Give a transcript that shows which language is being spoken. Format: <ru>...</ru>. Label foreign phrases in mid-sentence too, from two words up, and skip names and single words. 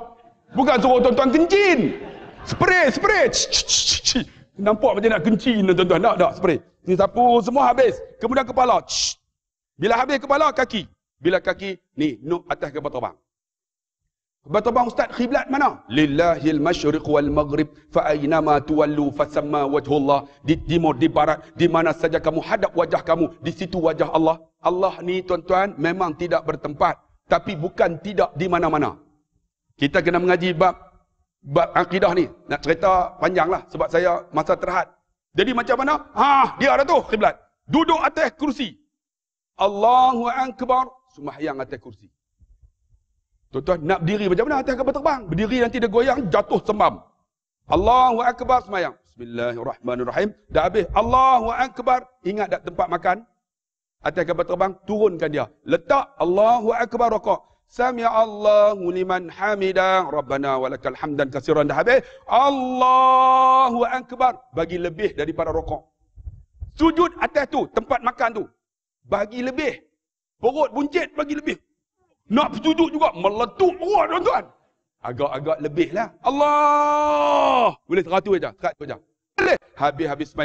<ms>Bukan suruh tuan-tuan kencing. Spray. Nampak macam nak kencing tuan-tuan. Tak, spray. Ni sapu semua habis. Kemudian kepala. Bila habis kepala, kaki. Bila kaki, ni, nuk atas kapal terbang. Kapal terbang ustaz, khiblat mana?</ms> <ar>لله المشرق والمغرب فأينما تولوا فثم وجه الله.</ar> <ms>Di timur, di barat, di mana saja kamu hadap wajah kamu, di situ wajah Allah. Allah ni tuan-tuan memang tidak bertempat, tapi bukan tidak di mana-mana. Kita kena mengaji bab akidah ni. Nak cerita panjanglah sebab saya masa terhad. Jadi macam mana? Dia ada tu khiblat. Duduk atas kursi.</ms> <ar>الله أكبر,</ar> <ms>sembahyang atas kursi. Tuan-tuan, nak berdiri macam mana atas kapal terbang? Berdiri nanti dia goyang, jatuh sembam.</ms> <ar>الله أكبر,</ar> <ms>sembahyang. Bismillahirrahmanirrahim. Dah habis.</ms> <ar>الله أكبر.</ar> <ms>Ingat tak tempat makan? Atas kapal terbang, turunkan dia. Letak</ms> <ar>الله أكبر</ar> <ms>rokok.</ms> <ar>سمع الله لمن حمده. ربنا ولك الحمد كثيرا.</ar> <ms>Dah habis.</ms> <ar>الله أكبر.</ar> <ms>Bagi lebih daripada rokok. Sujud atas tu, tempat makan tu. Bagi lebih. Perut buncit bagi lebih. Nak sujud juga, meletup perut tuan-tuan. Agak-agak lebih lah. Allah. Boleh 100 aja. 100 aja. Boleh. Habis-habis semayang.</ms>